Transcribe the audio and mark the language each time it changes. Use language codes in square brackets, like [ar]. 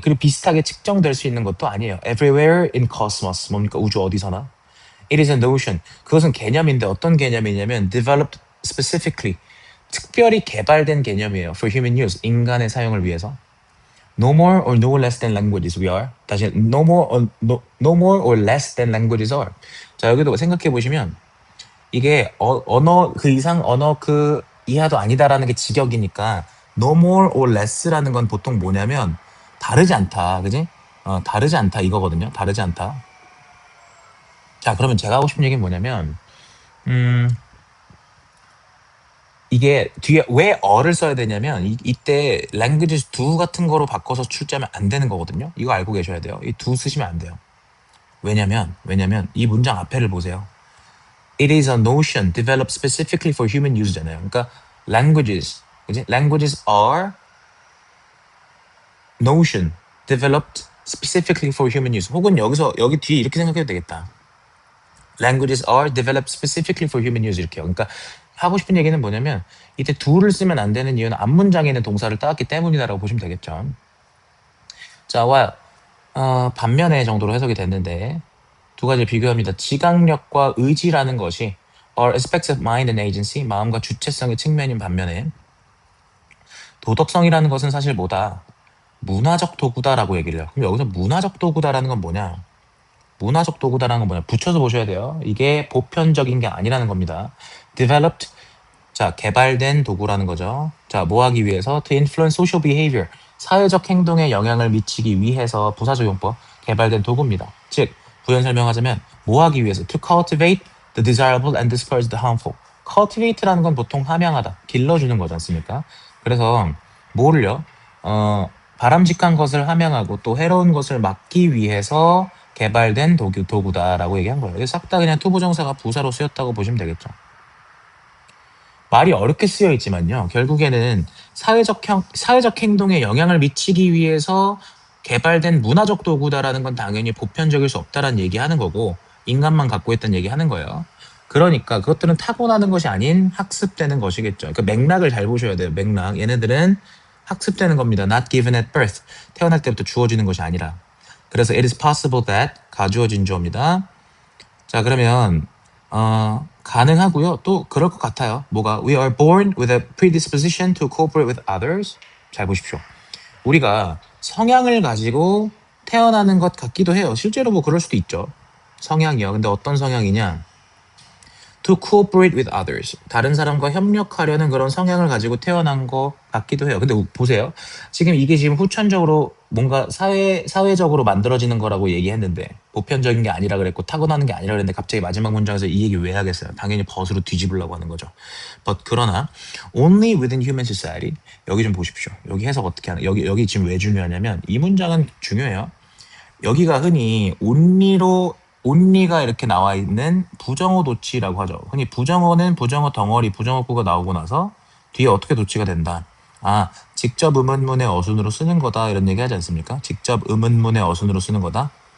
[ko] 그리고 비슷하게 측정될 수 있는 것도 아니에요. [en] Everywhere in cosmos. [ko] 뭡니까? 우주 어디서나. [en] It is a notion. [ko] 그것은 개념인데 어떤 개념이냐면 [en] developed specifically. [ko] 특별히 개발된 개념이에요. [en] For human use. [ko] 인간의 사용을 위해서. [en] No more or no less than languages we are. 다시 no more or less than languages are. [ko] 자, 여기도 생각해 보시면 이게 언어 그 이상 언어 그 이하도 아니다라는 게 직역이니까 [en] no more or less [ko] 라는 건 보통 뭐냐면 다르지 않다. 그지? 다르지 않다 이거거든요. 다르지 않다. 자, 그러면 제가 하고 싶은 얘기는 뭐냐면 이게 뒤에 왜 어를 써야 되냐면 이때 [en] languages do [ko] 같은 거로 바꿔서 출제하면 안 되는 거거든요. 이거 알고 계셔야 돼요. 이 do 쓰시면 안 돼요. 왜냐면 이 문장 앞에를 보세요. [en] It is a notion developed specifically for human use잖아요. [ko] 그러니까 languages, 그지? [en] Languages are notion developed specifically for human use. [ko] 혹은 여기 뒤에 이렇게 생각해도 되겠다. [en] Languages are developed specifically for human use 이렇게요. [ko] 그러니까 하고 싶은 얘기는 뭐냐면 이때 do를 쓰면 안 되는 이유는 앞문장에 있는 동사를 따왔기 때문이다라고 보시면 되겠죠. 자, 반면에 정도로 해석이 됐는데 두 가지를 비교합니다. 지각력과 의지라는 것이 [en] are aspects of mind and agency, [ko] 마음과 주체성의 측면인 반면에 도덕성이라는 것은 사실 뭐다? 문화적 도구다라고 얘기를 해요. 그럼 여기서 문화적 도구다라는 건 뭐냐? 문화적 도구다라는 건 뭐냐? 붙여서 보셔야 돼요. 이게 보편적인 게 아니라는 겁니다. developed, 자, 개발된 도구라는 거죠. 자, 뭐 하기 위해서? [en] to influence social behavior, [ko] 사회적 행동에 영향을 미치기 위해서 부사적용법 개발된 도구입니다. 즉, 부연 설명하자면 뭐 하기 위해서? [en] to cultivate the desirable and disperse the harmful. [ko] cultivate라는 건 보통 함양하다, 길러주는 거지 않습니까? 그래서 뭐를요? 바람직한 것을 함양하고 또 해로운 것을 막기 위해서 개발된 도구다라고 얘기한 거예요. 싹 다 그냥 투부정사가 부사로 쓰였다고 보시면 되겠죠. 말이 어렵게 쓰여 있지만요. 결국에는 사회적 행동에 영향을 미치기 위해서 개발된 문화적 도구다라는 건 당연히 보편적일 수 없다라는 얘기하는 거고 인간만 갖고 있다는 얘기하는 거예요. 그러니까 그것들은 타고나는 것이 아닌 학습되는 것이겠죠. 그러니까 맥락을 잘 보셔야 돼요. 맥락. 얘네들은 학습되는 겁니다. [en] Not given at birth. [ko] 태어날 때부터 주어지는 것이 아니라. 그래서 [en] it is possible that [ko] 가주어진 주어입니다. 자, 그러면 가능하고요. 또 그럴 것 같아요. 뭐가? [en] We are born with a predisposition to cooperate with others. [ko] 잘 보십시오. 우리가 성향을 가지고 태어나는 것 같기도 해요. 실제로 뭐 그럴 수도 있죠. 성향이요. 근데 어떤 성향이냐? [en] To cooperate with others. [ko] 다른 사람과 협력하려는 그런 성향을 가지고 태어난 것 같기도 해요. 근데 보세요. 지금 이게 지금 후천적으로 뭔가 사회적으로 만들어지는 거라고 얘기했는데 보편적인 게 아니라 그랬고 타고나는 게 아니라 그랬는데 갑자기 마지막 문장에서 이 얘기 왜 하겠어요? 당연히 벗으로 뒤집으려고 하는 거죠. [en] But 그러나 only within human society. [ko] 여기 좀 보십시오. 여기 해석 어떻게 하나? 여기 지금 왜 중요하냐면 이 문장은 중요해요. 여기가 흔히 only가 이렇게 나와 있는 부정어 도치라고 하죠. 흔히 부정어는 부정어 덩어리, 부정어구가 나오고 나서 뒤에 어떻게 도치가 된다. 직접 의문문의 어순으로 쓰는 거다 이런 얘기 하지 않습니까? 직접 의문문의 어순으로 쓰는 거다.